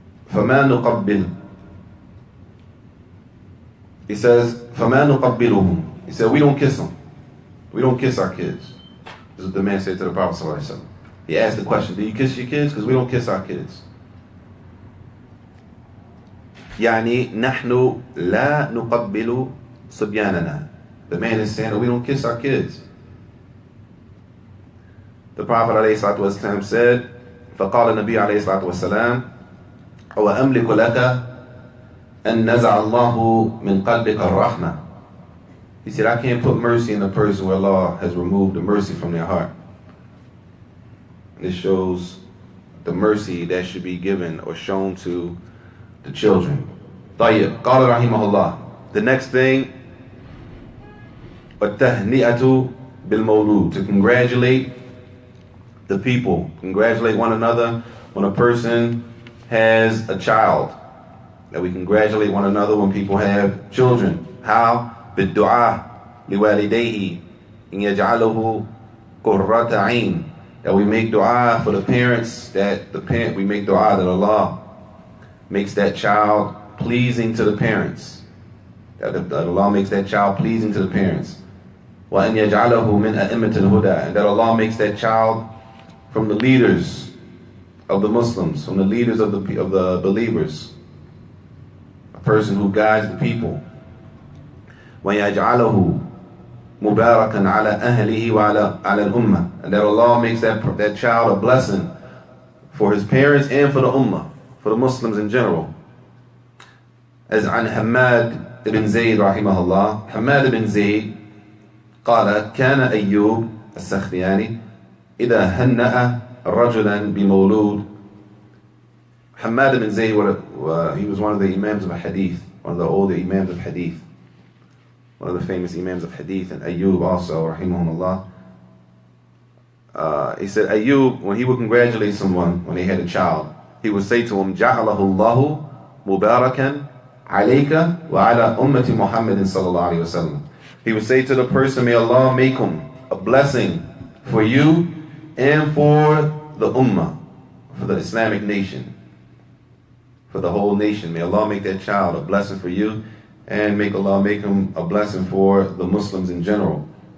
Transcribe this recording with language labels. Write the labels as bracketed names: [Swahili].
[Arabic] فما نقبل. [English] He says, [Arabic] فما نقبلهم. [English] He said, we don't kiss them. We don't kiss our kids. This is what the man said to the Prophet ﷺ. He asked the question, do you kiss your kids? Because we don't kiss our kids. [Arabic] يعني نحن لا نقبل صبياننا. [English] The man is saying that we don't kiss our kids. The Prophet ﷺ said, [Arabic] فقال النبي عليه الصلاة والسلام, وأملك لك أن نزع الله من قلبك الرحمة. [English] He said, I can't put mercy in a person where Allah has removed the mercy from their heart. This shows the mercy that should be given or shown to the children. [Arabic] طيب, قال رحمه الله. [English] The next thing, [Arabic] التهنئة بالمولود, [English] to congratulate the people, congratulate one another when a person has a child. That we congratulate one another when people have children. How? [Arabic] بالدعاء لوالديه إن يجعله قرة عين. [English] That we make dua for the parents, we make dua that Allah makes that child pleasing to the parents. That Allah makes that child pleasing to the parents. [Arabic] وأن يجعله من أئمة الهدى. [English] And that Allah makes that child from the leaders of the Muslims, from the leaders of the believers. A person who guides the people. [Arabic] وَيَجْعَلَهُ مُبَارَكًا عَلَى أَهْلِهِ وَعَلَى الْأُمَّةِ. [English] And that Allah makes that child a blessing for his parents and for the ummah, for the Muslims in general. [Arabic] As عن حماد ibn Zayd رحمه الله, Hamad ibn Zayd قال كان أيوب السختياني إذا هنأ رجلا بمولود. [English] Hamad ibn Zayd, he was one of the imams of hadith, one of the older imams of hadith, one of the famous imams of hadith, and Ayyub also, rahimahumullah. He said Ayyub, when he would congratulate someone when they had a child, he would say to him, [Arabic] جَعَلَهُ اللَّهُ مُبَارَكًا عليك وعلى أمة محمد صلى الله عليه وسلم. [English] He would say to the person, may Allah make him a blessing for you and for the ummah, for the Islamic nation, for the whole nation. May Allah make that child a blessing for you, and make Allah make him a blessing for the Muslims in general.